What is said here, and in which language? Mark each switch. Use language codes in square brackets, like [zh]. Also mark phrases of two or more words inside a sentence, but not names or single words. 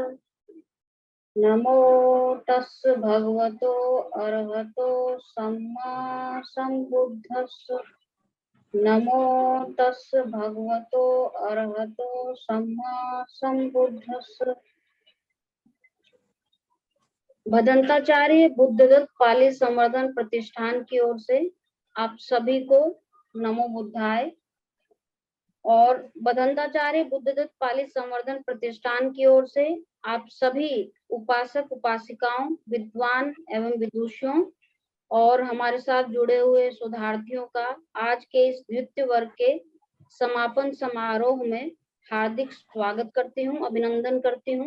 [pi] नमो तस् भगवतो अरहतो सम्मा सम्बुद्धस्स। नमो तस् भगवतो अरहतो सम्मा सम्बुद्धस्स। [hi] भदंताचार्य बुद्धदत्त पाली संवर्धन प्रतिष्ठान की ओर से आप सभी को [pi] नमो बुद्धाय। [hi] और भदंताचार्य बुद्धदत्त पाली संवर्धन प्रतिष्ठान की ओर से आप सभी उपासक उपासिकाओं, विद्वान एवं विदुषियों और हमारे साथ जुड़े हुए शोधार्थियों का आज के इस द्वितीय वर्ग के समापन समारोह में हार्दिक स्वागत करती हूँ, अभिनंदन करती हूँ।